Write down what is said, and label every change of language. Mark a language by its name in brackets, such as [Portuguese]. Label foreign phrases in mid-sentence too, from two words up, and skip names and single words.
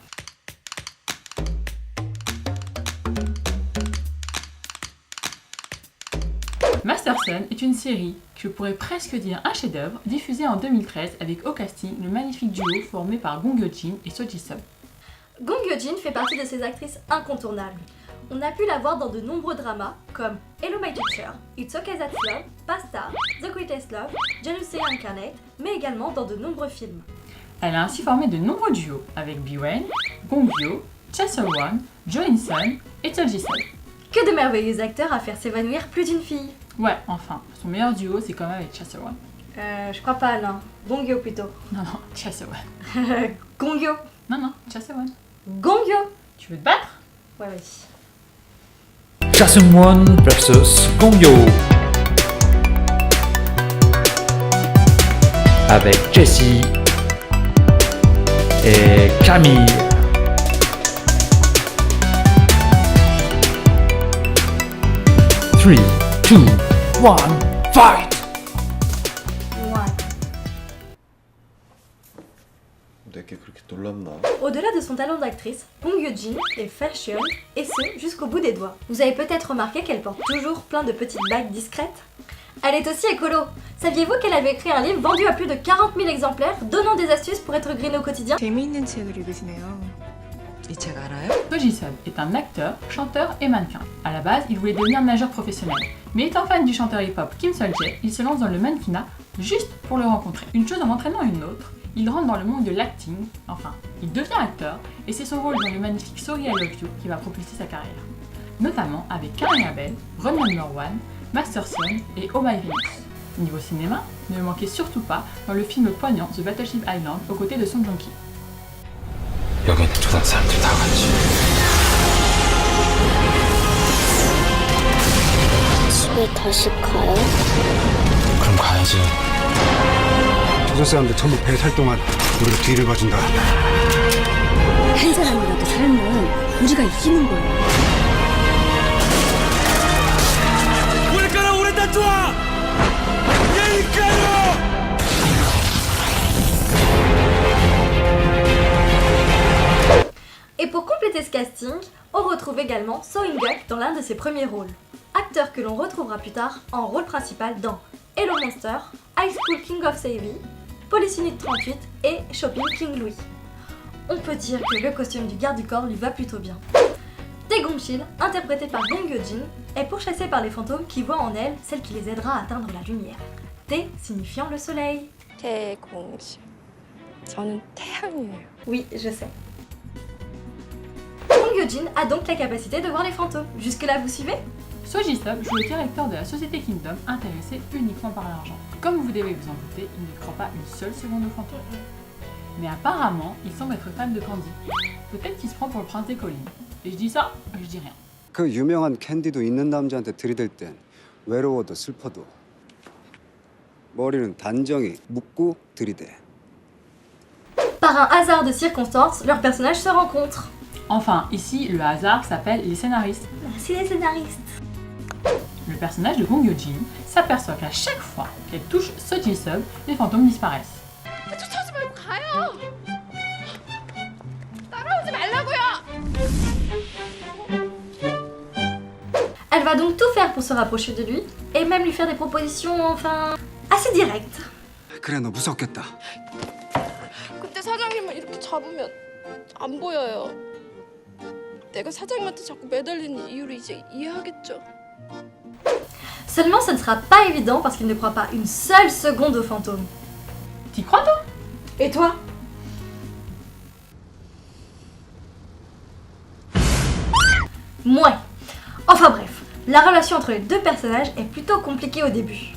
[French] Masterson est une série que je pourrais presque dire un chef-d'œuvre, diffusée en 2013 avec au casting le magnifique duo formé par Gong Yoo-jin et So Ji-sub. Gong Yoo-jin fait partie de ces actrices incontournables. On a pu la voir dans de nombreux dramas comme Hello My Teacher, It's Okay That's Love, Pasta, The Greatest Love, Jealousy Incarnate, mais également dans de nombreux films. Elle a ainsi formé de nombreux duos avec Biwen, Gong-gyo, Cha Seol-won, Jo In-sun et So Ji-sub. Que de merveilleux acteurs à faire s'évanouir plus d'une fille. Ouais, enfin, son meilleur duo c'est quand même avec Cha Seol-won. Je crois pas, non. Gongyo plutôt. Non, non, Cha Seol-won. Gongyo. Non, non, Cha Seol-won. Gongyo. Tu veux te battre? Ouais, oui. Cha Seung-won versus Gongyo. Avec Jessie et Camille. [English] 3, 2, 1, fight! [French] Ouais. [Korean] 내게 그렇게 놀랍나? [French] Au-delà de son talent d'actrice, Gong Yoo-jin est fashion, et ce, jusqu'au bout des doigts. Vous avez peut-être remarqué qu'elle porte toujours plein de petites bagues discrètes. Elle est aussi écolo. Saviez-vous qu'elle avait écrit un livre vendu à plus de 40 000 exemplaires, donnant des astuces pour être green au quotidien? [Korean] 재미있는 책을 읽으시네요. 이 책 알아요? [French] So Ji-sub est un acteur, chanteur et mannequin. À la base, il voulait devenir nageur professionnel. Mais étant fan du chanteur hip-hop Kim Sol-jae, il se lance dans le mannequinat juste pour le rencontrer. Une chose en entraînant une autre, il rentre dans le monde de l'acting, enfin, il devient acteur, et c'est son rôle dans le magnifique Sorry I Love You qui va propulser sa carrière. Notamment avec Karina Bell, Run No. 1, Masterson et Oh My Venus. Niveau cinéma, ne le manquez surtout pas dans le film poignant The Battleship Island aux côtés de Song Joong-ki. [Korean] 여긴 초등 사람들 다 가야지. 집에 다시 가요? 그럼 가야지. 조선 사람들 전부 배 탈 동안 우리가 뒤를 봐준다. 한 사람이라도 살면 우리가 이기는 거예요. 우리가라 우리 다 좋아. 얘니까요. [French] Et pour compléter ce casting, on retrouve également So In-guk dans l'un de ses premiers rôles. Acteur que l'on retrouvera plus tard en rôle principal dans Hello Monster, High School King of Savvy, Police Unit 38 et Shopping King Louis. On peut dire que le costume du garde du corps lui va plutôt bien. Taegong-sil, interprété par Gong Yoo-jin, est pourchassée par les fantômes qui voient en elle celle qui les aidera à atteindre la lumière. Tae signifiant le soleil. [Korean] 태공실. 저는 태양이에요. [French] Oui, je sais. Gong Yoo-jin a donc la capacité de voir les fantômes. Jusque-là, vous suivez? So Ji-sub joue le directeur de la société Kingdom intéressé uniquement par l'argent. Comme vous devez vous en douter, il ne croit pas une seule seconde aux fantômes. Mais apparemment, il semble être fan de Candy. Peut-être qu'il se prend pour le prince des collines. Et je dis ça, je dis rien. [Korean] 그 유명한 캔디도 있는 남자한테 들이댈 땐 외로워도 슬퍼도 머리는 단정히 묶고 들이대. [French] Par un hasard de circonstances, leurs personnages se rencontrent. Enfin, ici, le hasard s'appelle les scénaristes. Merci les scénaristes. Le personnage de Gong Yoo-jin s'aperçoit qu'à chaque fois qu'elle touche So Ji-sub, les fantômes disparaissent. Elle va donc tout faire pour se rapprocher de lui, et même lui faire des propositions, enfin, assez directes. [Korean] 그래, 너 무섭겠다. 그때 사장님을 이렇게 잡으면 안 보여요. 내가 사장님한테 자꾸 매달리는 이유를 이제 이해하겠죠. [French] Seulement, ce ne sera pas évident parce qu'il ne croit pas une seule seconde aux fantômes. T'y crois, toi? Et toi? Moins. Enfin bref, la relation entre les deux personnages est plutôt compliquée au début.